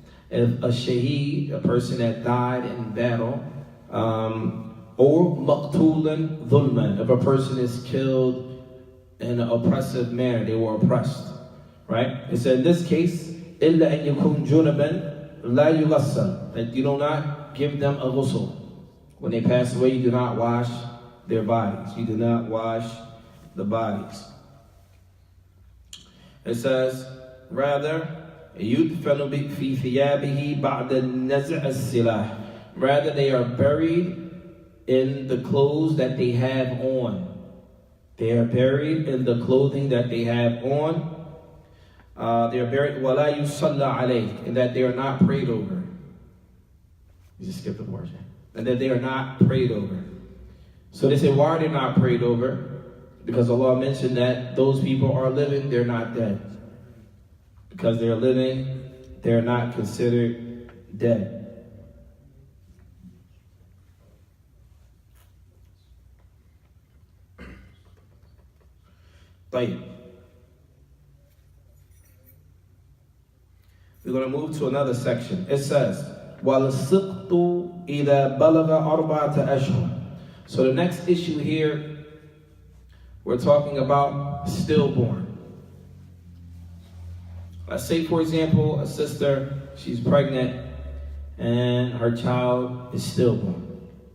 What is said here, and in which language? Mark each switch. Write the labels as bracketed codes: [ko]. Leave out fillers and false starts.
[en] If a shaheed, a person that died in battle, or maqtulan dhulman, if a person is killed in an oppressive manner, they were oppressed, right? It said in this case, [ar] إِلَّا أَن يَكُنْ جُنُبًا لَا يُغَسَّلْ, [en] that you do not give them a ghusl. When they pass away, you do not wash their bodies. You do not wash the bodies. It says, rather, [ar] يُدْفَنُ فِي ثِيَابِهِ بَعْدَ النَّزْعِ السِّلَاحِ. [en] Rather, they are buried in the clothes that they have on. They are buried in the clothing that they have on. They are buried, [ar] وَلَا يُصَلَّ عَلَيْهِ, [en] and that they are not prayed over. You just skip the portion. And that they are not prayed over. So they say, why are they not prayed over? Because Allah mentioned that those people are living, they're not dead. Because they're living, they're not considered dead. [ar] طيب. [en] We're going to move to another section. It says, [ar] وَالْسِقْطُ إِذَا بَلَغَ أَرْبَعَةَ أَشْهُرٍ. [en] So the next issue here, we're talking about stillborn. Let's say, for example, a sister, she's pregnant, and her child is stillborn.